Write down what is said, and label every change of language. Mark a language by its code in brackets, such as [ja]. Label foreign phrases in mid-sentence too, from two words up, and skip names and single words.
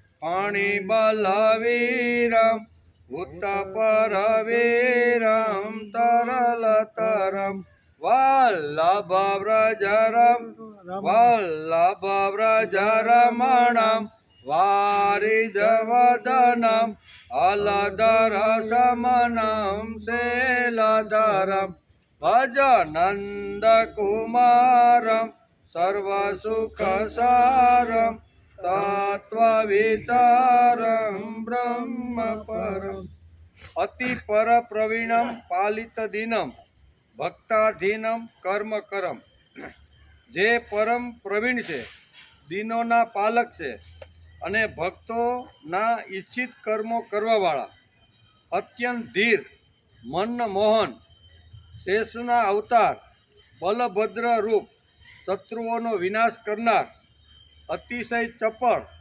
[sa] फणिबलवीरं भूतपरवीरं तरलतरं वल्लभव्रजरमणं वारिजवदनं अलधरशमनं शैलधरं भजनन्दकुमारं सर्वसुखसारं तत्त्वविचारं ब्रह्मपरम् अति परप्रवीणं पालितदीनं ભક્તાધીનમ કર્મ [gu] કરમ જે પરમ પ્રવીણ છે, દિનોના પાલક છે અને ભક્તોના ઈચ્છિત કર્મો કરવાવાળા, અત્યંત ધીર, મનમોહન, શેષના અવતાર, બલભદ્ર રૂપ, શત્રુઓનો વિનાશ કરનાર, અતિશય ચપળ,